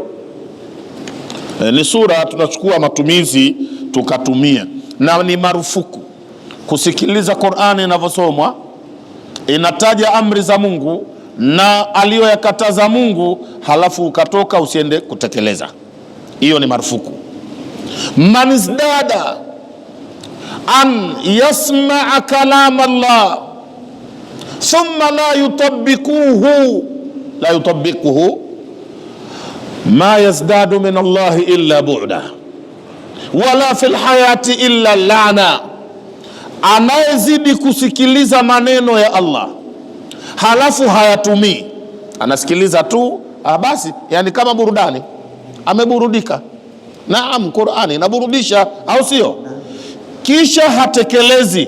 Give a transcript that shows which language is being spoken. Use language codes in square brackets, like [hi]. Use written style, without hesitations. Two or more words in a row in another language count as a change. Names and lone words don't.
[sw] Ni sura tunachukua matumizi tukatumia, na ni marufuku kusikiliza Qur'ani inavyosomwa, inataja amri za Mungu na aliyoyakataza Mungu, halafu ukatoka usiende kutekeleza. Hiyo ni marufuku. [ar] من ازداد أن يسمع كلام الله ثم لا يطبقه ما يزداد من الله إلا بعدا ولا في الحياة إلا لعنة. [sw] Anayezidi kusikiliza maneno ya Allah halafu hayatumii, anasikiliza tu basi, yani kama burudani, ameburudika. Naam, Qur'ani inaburudisha, au sio? Kisha hatekelezi.